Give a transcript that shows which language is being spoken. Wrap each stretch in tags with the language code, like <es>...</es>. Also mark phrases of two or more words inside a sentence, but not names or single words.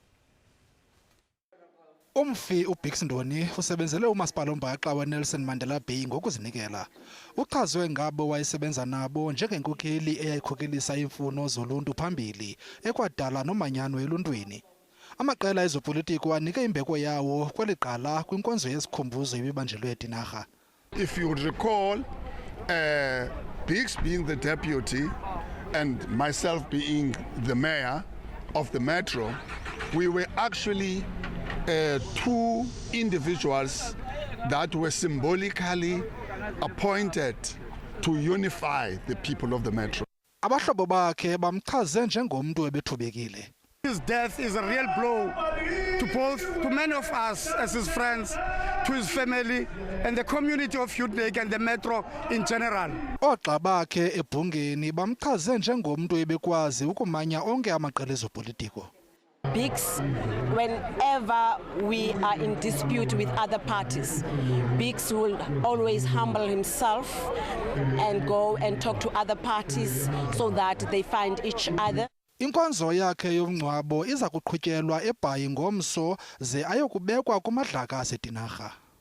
<xh>uMfi uBicks Ndoni usebenzele umasipala ombaxa weNelson Madela Bay ngokuzinikela. Uchazwe ngabo wayesebenza nabo njengenkokheli eyayikhokelisa imfuno zoluntu phambili ekwadala nomanyano eluntwini. Amaqela ezopolitiko anike imbeko yawo kweli qala kwinkonzo yesikhumbuzo ebibanjelwe eTinarha.</xh> <en>If you would recall, Bicks being the deputy and myself being the mayor of the metro, we were actually two individuals that were symbolically appointed to unify the people of the metro.</en> <xh>Abahlobo bakhe bamchaze njengomntu ebethubekile.</xh> <en>His death is a real blow to many of us as his friends, to his family and the community of Udnik and the metro in general.</en> <xh>Oogxa bakhe ebhungeni bamchaze njengomntu ebekwazi ukumanya onke amaqela ezopolitiko.</xh> <en>Bicks, whenever we are in dispute with other parties, Bicks will always humble himself and go and talk to other parties so that they find each other.</en> <xh>Inkonzo yakhe yomngcwabo iza kuqhutyelwa eBhayi ngomso ze ayokubekwa kumadlaka aseTinarha.</xh>